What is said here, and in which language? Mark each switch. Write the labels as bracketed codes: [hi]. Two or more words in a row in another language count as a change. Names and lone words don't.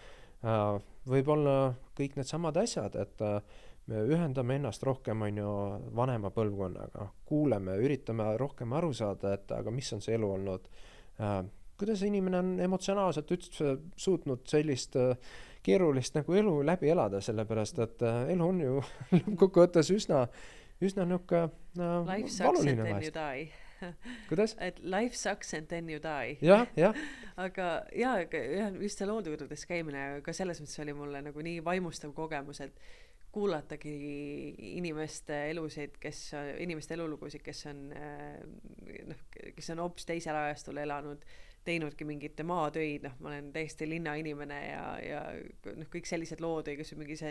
[et] võib-olla kõik need samad asjad, et me ühendame ennast rohkem on ju vanema põlvkonnaga, kuuleme, üritame rohkem aru saada, et aga mis on see elu olnud, kuidas inimene on emotsionaalselt üldse suutnud sellist keerulist nagu elu läbi elada, sellepärast, et elu on ju kokkuvõttes üsna niuke [en] life sucks and then you die. [et] Kuidas? Et [en] life sucks and then you die. [et] Jah. Aga just seal hooldekodudes käimine, ka selles mõttes oli mulle nagu nii vaimustav kogemus, et kuulatagi inimeste elusid, inimeste elulugusid, kes on hoopis teisel ajastul elanud, teinudki mingite maatöid, noh, ma olen täiesti linnainimene ja noh, kõik sellised lood või kas mingi see